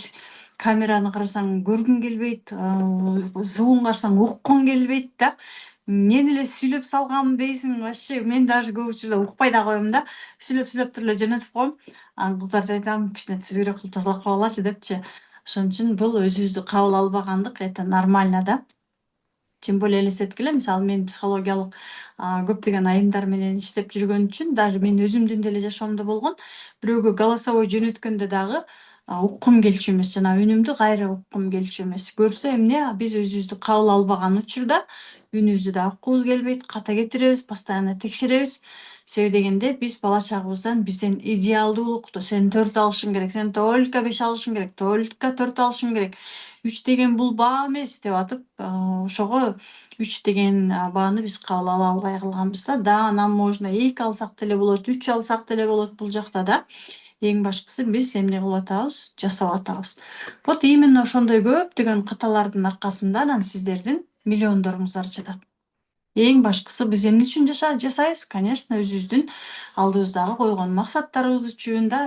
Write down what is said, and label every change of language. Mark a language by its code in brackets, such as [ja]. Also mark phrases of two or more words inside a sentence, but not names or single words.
[ky] Камераны карасаң көргүң келбейт, звугун карасаң уккуң келбейт да. Эмнени эле сүйлөп салганмын дейсиң, вообще мен даже көп учурда укпай да коем да. Сүйлөп туруп эле жөнөтүп коем. Анан кыздарга айтам, кичине түзүүрөөк кылып тазалап койгулачы депчи. Ошон үчүн бул өзүбүздү кабыл албагандык, [ru] это нормально да. Тем более [ky] элестеткиле, мисалы мен психологиялык көптөгөн айымдар менен иштеп жүргөн үчүн даже мен өзүмдүн деле жашоомдо болгон. Бирөөгө голосовой жөнөткөндө дагы уккум келчү эмес, жана үнүмдү кайра уккум келчү эмес. Көрсө эмне, биз өзүбүздү кабыл албаган учурда үнүбүздү да уккубуз келбейт, ката кетиребиз, постоянно текшеребиз. Себеби дегенде биз бала чагыбыздан бизден идеалдуулукту, сен 4 алышың керек, сен только 5 алышың керек, только 4 алышың керек. 3 деген бул баа эмес деп атып, ошого 3 деген бааны биз кабыл ала албай калганбыз да. [ru] Нам можно [ky] 2 алсак деле болот, 3 алсак деле болот бул жакта да. Эң башкысы биз эмне кылып атабыз? Жасап атабыз. [ru] Вот именно [ky] ошондой көптөгөн каталардын аркасында анан сиздердин миллиондоруңуздар жатат. Эң башкысы биз эмне үчүн жасайбыз? Конечно, өзүбүздүн алдыбыздагы койгон максаттарыбыз үчүн да.